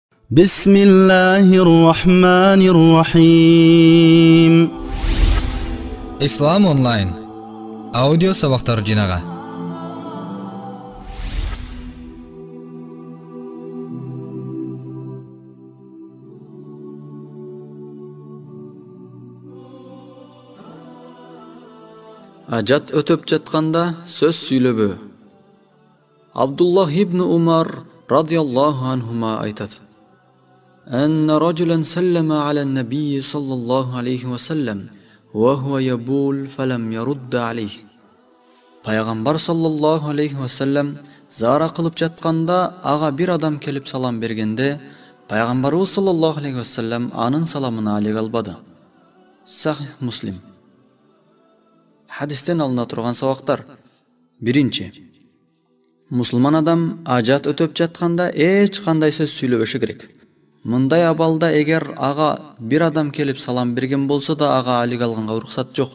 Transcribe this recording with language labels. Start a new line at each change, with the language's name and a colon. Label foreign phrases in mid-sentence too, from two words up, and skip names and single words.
Arabic: بسم الله الرحمن الرحيم.
Kyrgyz: Ислам онлайн аудио сабактар жинага. Ажат өтөп жатканда сөз сүйлөбө. Абдуллах ибн Умар радиаллаху анхума айтат:
Arabic: أن رجلا سلم على النبي صلى الله عليه وسلم وهو يبول فلم يرد عليه.
Kyrgyz: Пайгамбар
Arabic: صلى الله عليه وسلم
Kyrgyz: зара кылып жатканда ага бир адам келип салам бергенде, Пайгамбарыбыз
Arabic: صلى الله عليه وسلم
Kyrgyz: анын саламына алек албады. Сахих Муслим. Хадистен алына турган сабактар. Биринчи. Мусулман адам ажат өтөп жатканда эч кандай сөз сүйлөбөшү керек. Мындай абалда эгер ага бир адам келип салам берген болсо да ага алик алганга уруксат жок.